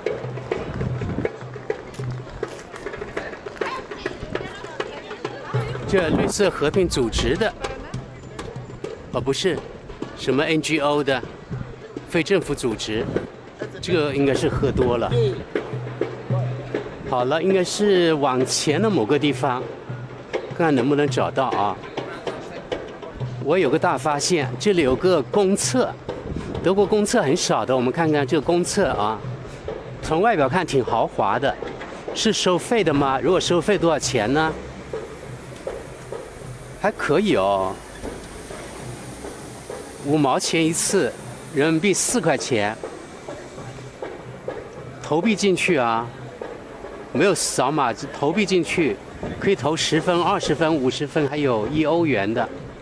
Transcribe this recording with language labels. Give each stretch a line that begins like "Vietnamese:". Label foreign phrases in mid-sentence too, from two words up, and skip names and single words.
Chinese: 這綠色和平組織的，哦，不是，什麼 NGO 的，非政府組織，這個應該是喝多了。好了，應該是往前的某個地方，看看能不能找到啊。我有個大發現，這裡有個公廁，德國公廁很少的，我們看看這個公廁啊，從外表看挺豪華的，是收費的嗎？如果收費多少錢呢？還可以哦，5毛錢一次，人民幣4塊錢，投幣進去啊，沒有掃碼，投幣進去，可以投10分、20分、50分，還有1歐元的。